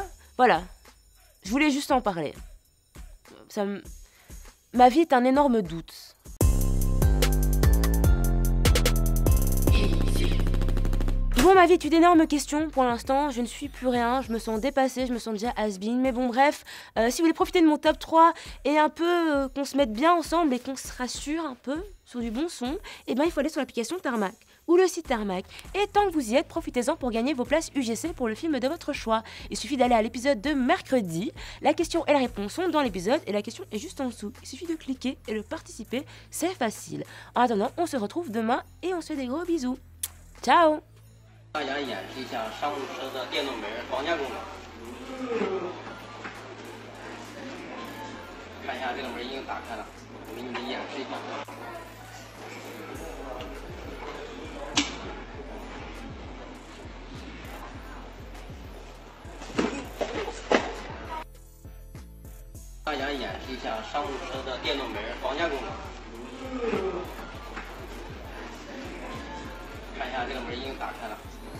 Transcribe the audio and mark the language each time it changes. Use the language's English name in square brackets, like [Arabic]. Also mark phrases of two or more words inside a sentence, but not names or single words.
[French] Voilà, je voulais juste en parler. Ma vie est un énorme doute. Bon, ma vie est une énorme question pour l'instant, je ne suis plus rien, je me sens dépassée, je me sens déjà has-been, mais bon bref, si vous voulez profiter de mon top 3 et un peu qu'on se mette bien ensemble et qu'on se rassure un peu sur du bon son, eh ben il faut aller sur l'application Tarmac ou le site Tarmac. Et tant que vous y êtes, profitez-en pour gagner vos places UGC pour le film de votre choix. Il suffit d'aller à l'épisode de mercredi, la question et la réponse sont dans l'épisode et la question est juste en dessous. Il suffit de cliquer et de participer, c'est facile. En attendant, on se retrouve demain et on se fait des gros bisous. Ciao! [Chinese] 大家演示一下商务车的电动门绑架功能。看一下这个门已经打开了，我给你们演示一下。大家演示一下商务车的电动门绑架功能。看一下这个门已经打开了。